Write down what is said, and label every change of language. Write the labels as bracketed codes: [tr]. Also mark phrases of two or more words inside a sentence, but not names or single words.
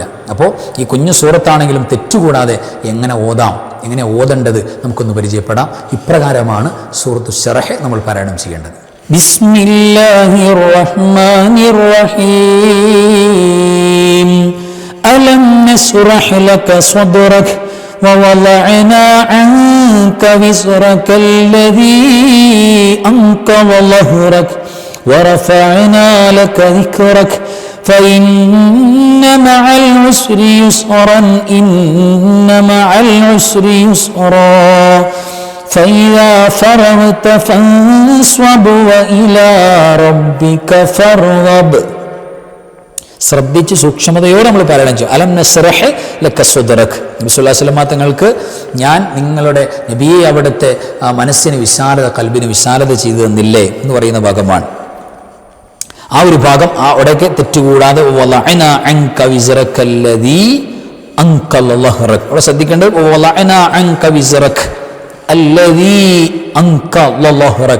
[ml] അപ്പോൾ ഈ കുഞ്ഞു സൂറത്താണെങ്കിലും തെറ്റുകൂടാതെ എങ്ങനെ ഓതാം, എങ്ങനെ ഓതേണ്ടത് നമുക്കൊന്ന് പരിചയപ്പെടാം. ഇപ്രകാരമാണ് സൂറത്തു ശറഹ് നമ്മൾ പാരായണം ചെയ്യേണ്ടത്. [ar] بسم الله الرحمن الرحيم. ألم نشرح لك صدرك ووضعنا عنك وزرك الذي أنقض ظهرك ورفعنا لك ذكرك فإن مع العسر يسرا إن مع العسر يسرا فإذا فرغت فانصب وإلى ربك فارغب. [ml] ശ്രദ്ധിച്ച് സൂക്ഷ്മതയോടെ നമ്മൾ പാരായണം ചെയ്യും. [ar] ألم نشرح لك صدرك, [ml] നബി [ar] صلى الله عليه وسلم [ml] തങ്ങൾക്ക് ഞാൻ നിങ്ങളുടെ നബിയെ അവിടുത്തെ മനസ്സിന് വിശാലത, കൽബിന് വിശാലത ചെയ്തു തന്നില്ലേ എന്ന് പറയുന്ന ഭാഗമാണ്. ആ ഒരു ഭാഗം അവിടേക്ക് തെറ്റുകൂടാതെ [ar] ووضعنا عنك وزرك الذي أنقض ظهرك, [ml] അവിടെ ശ്രദ്ധിക്കേണ്ടത് [ar] ووضعنا عنك وزرك الذي أنقض ظهرك.